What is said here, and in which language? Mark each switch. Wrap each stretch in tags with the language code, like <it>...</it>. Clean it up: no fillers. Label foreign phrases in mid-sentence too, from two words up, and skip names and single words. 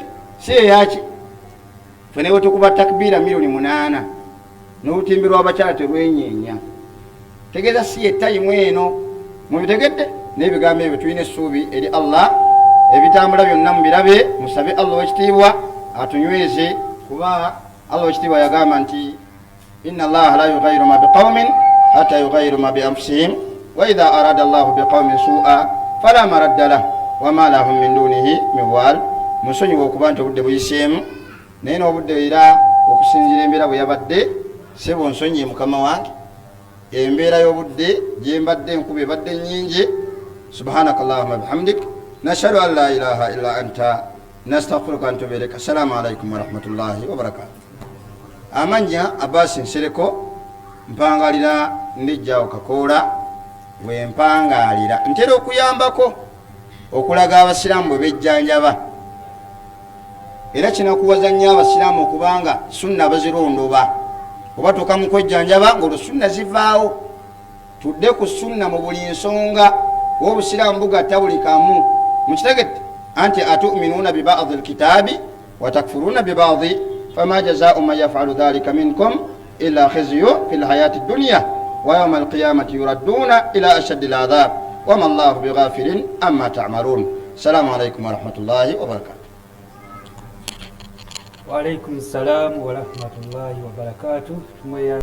<lg>Si eyaki ffe newe tukuba takbiira 8,000,000 n'olutimbi lw'abakyala terwenyeenya. Tegeeza si etayimu eno. Mubitegedde? N'ebigambo ebyo tulina essuubi eri Allah, ebitambula byonna mubirabe, musabe Allah w'ekitiibwa atunyweze, kuba Allah w'ekitiibwa yagamba nti</lg> <ar>إن الله لا يغير ما بقوم حتى يغيروا ما بأنفسهم وإذا أراد الله بقوم سوءا فلا مرد له وما لهم من دونه من وال.</ar> <lg>Musonyiwa okuba nti obudde buyiseemu, naye n'obudde era okusinziira embeera bwe yabadde, sebo nsonyiye mukama wange, embeera y'obudde gye mbadde enkuba ebadde nnyingi.</lg> <ar>سبحانك اللهم وبحمدك نشهد أن لا إله إلا أنت نستغفرك ونتوب إليك. السلام عليكم ورحمة الله وبركاته.</ar> <lg>Amanya Abbas Nsereko, mpangalira ndijjawo Kakoola. Bwe mpangalira ntera okuyambako okulaga Abasiraamu bwe bejjanjaba, era kinakuwaza nnyo Abasiraamu okubanga sunna bazirondoba. Oba tuuka mu kwejjanjaba ng'olwo sunna zivaawo. Tudde ku sunna mu buli nsonga, w'Obusiraamu bugatta buli kamu.</lg> <ar>mukitegedde أفتؤمنون ببعض الكتاب وتكفرون ببعض فما جزاء من يفعل ذلك منكم إلا خزي في الحياة الدنيا ويوم القيامة يردون إلى أشد العذاب وما الله بغافل عما تعملون. السلام عليكم ورحمة الله وبركاته. وعليكم السلام ورحمة الله وبركاته.</ar>